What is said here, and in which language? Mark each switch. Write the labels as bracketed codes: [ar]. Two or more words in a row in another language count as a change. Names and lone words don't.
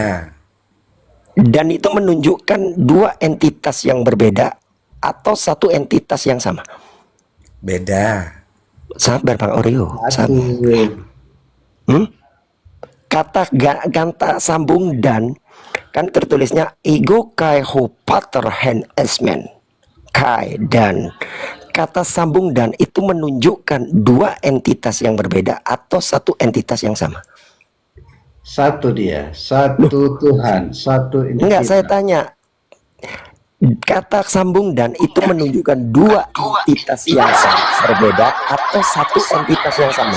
[id] Dan itu menunjukkan dua entitas yang berbeda atau satu entitas yang sama. Beda. Sabar, Bang Oreo. Satu. Kata ganta sambung dan kan tertulisnya [el] ego kai ho pater hen esmen [id] kai dan kata sambung dan itu menunjukkan dua entitas yang berbeda atau satu entitas yang sama. Satu dia, satu Tuhan, satu ini. Enggak, saya tanya. Kata sambung dan itu menunjukkan dua entitas yang sama berbeda atau satu entitas yang sama.